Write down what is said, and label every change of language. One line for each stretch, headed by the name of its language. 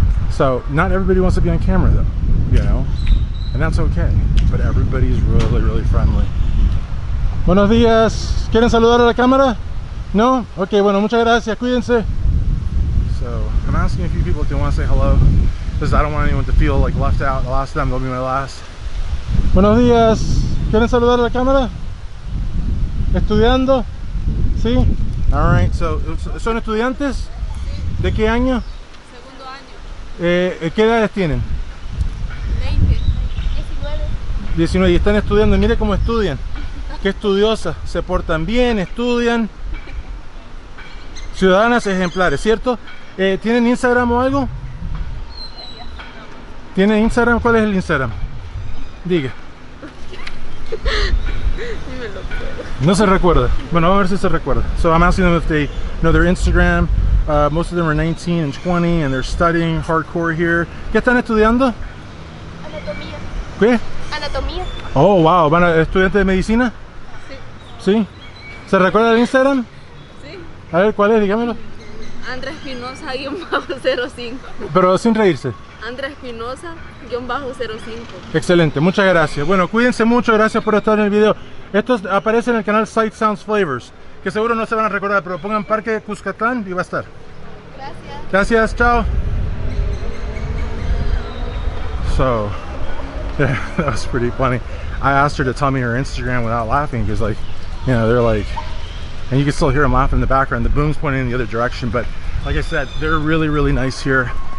English: So, not everybody wants to be on camera though, you know? And that's okay. But everybody's really, really friendly.
Spanish: Buenos días. ¿Quieren saludar a la cámara? No? Okay, bueno, muchas gracias. Cuídense.
English: So, I'm asking a few people if they want to say hello, because I don't want anyone to feel like left out. The last time will be my last.
Spanish: Buenos días. ¿Quieren saludar a la cámara? ¿Estudiando? ¿Sí?
English: Alright, so,
Spanish: ¿son estudiantes? ¿De qué año? Segundo año. ¿Qué edades tienen? 20. 19. 19 y están estudiando. Mire cómo estudian. Qué estudiosas. Se portan bien, estudian. Ciudadanas ejemplares, ¿cierto? ¿Tienen Instagram o algo? ¿Tienen Instagram? ¿Cuál es el Instagram? Diga. No se recuerda. Bueno, vamos a ver si se recuerda.
English: So I'm asking them if they know their Instagram. Most of them are 19 and 20 and they're studying hardcore here.
Spanish: ¿Qué están estudiando? Anatomía. ¿Qué? Anatomía.
English: Oh, wow.
Spanish: ¿Van a estudiantes de medicina? Sí. ¿Sí? ¿Se recuerda el Instagram? Sí. A ver, ¿cuál es? Dígamelo. Andrés Espinosa-05. Pero sin reírse. Andrés Espinosa-05. Excelente, muchas gracias. Bueno, cuídense mucho, gracias por estar en el video. Esto aparece en el canal Sight Sounds Flavors, que seguro no se van a recordar, pero pongan Parque Cuscatlan y va a estar. Gracias. Gracias, chao.
English: So, yeah, that was pretty funny. I asked her to tell me her Instagram without laughing, because like, you know, they're like, and you can still hear them laughing in the background. The boom's pointing in the other direction, but like I said, they're really, really nice here.